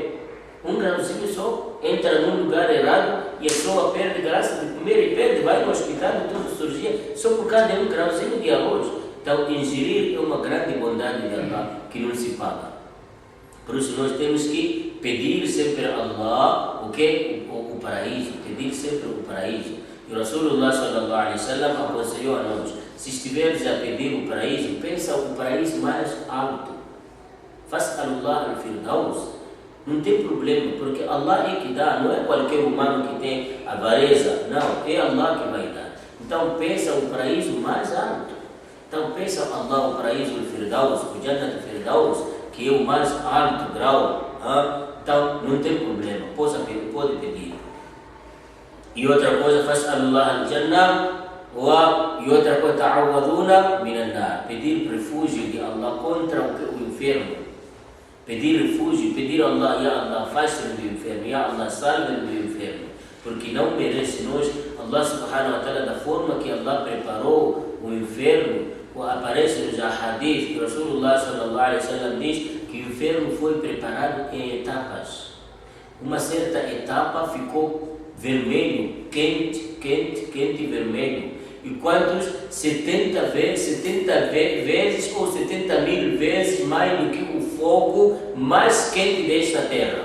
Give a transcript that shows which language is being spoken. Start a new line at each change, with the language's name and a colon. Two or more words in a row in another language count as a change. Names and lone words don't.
Portuguese: Um grauzinho só, entra num lugar errado e a pessoa perde graça de comer e perde, vai no hospital e tudo surgia só por causa de um grauzinho de arroz. Então, ingerir é uma grande bondade de Allah que não se paga. Por isso, nós temos que pedir sempre a Allah o paraíso, pedir sempre o paraíso. E o
Arabic: رسول الله صلى الله عليه وسلم
Portuguese: aconselhou a nós: se estiveres a pedir o paraíso, pensa o paraíso mais alto.
Arabic: فاسألوا الله الفردوس.
Portuguese: Não tem problema, porque Allah é que dá, não é qualquer humano que tem avareza, não, é Allah que vai dar. Então pensa o paraíso mais alto. Então pensa Allah o paraíso al-firdaus, o
Arabic: جنة الفردوس,
Portuguese: que é o mais alto grau. Então não tem problema, pode pedir. E outra coisa,
Arabic: فاسألوا الله الجنة,
Portuguese: e outra coisa,
Arabic: تعوذوا من النار,
Portuguese: pedir refúgio de Allah contra o inferno. Pedir refúgio, pedir a Allah,
Arabic: يا الله,
Portuguese: faça-me do inferno,
Arabic: يا الله,
Portuguese: salve-me do inferno, porque não merece nós.
Arabic: الله سبحانه وتعالى,
Portuguese: da forma que Allah preparou o inferno, aparece nos hadith que
Arabic: رسول الله صلى الله عليه وسلم
Portuguese: diz que o inferno foi preparado em etapas. Uma certa etapa ficou vermelho, quente e vermelho. E quantos? 70 vezes ou 70.000 vezes mais do que o fogo mais quente desta terra.